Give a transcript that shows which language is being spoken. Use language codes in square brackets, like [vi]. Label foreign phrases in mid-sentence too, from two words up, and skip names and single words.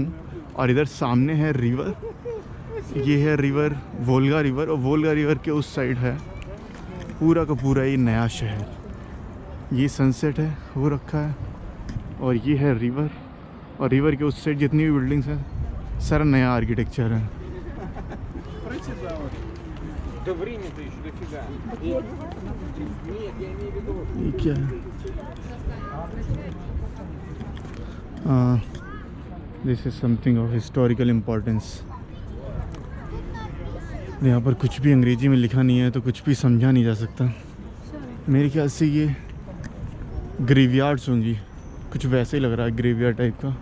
[hi] और इधर सामने है रिवर, ये है [en] river Volga river, [hi] और वोल्गा रिवर के उस साइड है पूरा का पूरा ये नया शहर। ये सनसेट है वो रखा है, और ये है रिवर, और रिवर के उस साइड जितनी भी बिल्डिंग्स हैं सारा नया आर्किटेक्चर है। [ru] Да время-то еще дофига. Нет, я имею в виду... [hi] ये क्या है? [en] this is something of historical importance. [hi] यहाँ पर कुछ भी अंग्रेजी में लिखा नहीं है तो कुछ भी समझा नहीं जा सकता। मेरे ख्याल से ये ग्रेवयार्ड्स होंगी, कुछ वैसे ही लग रहा है [en] graveyard type [hi] का।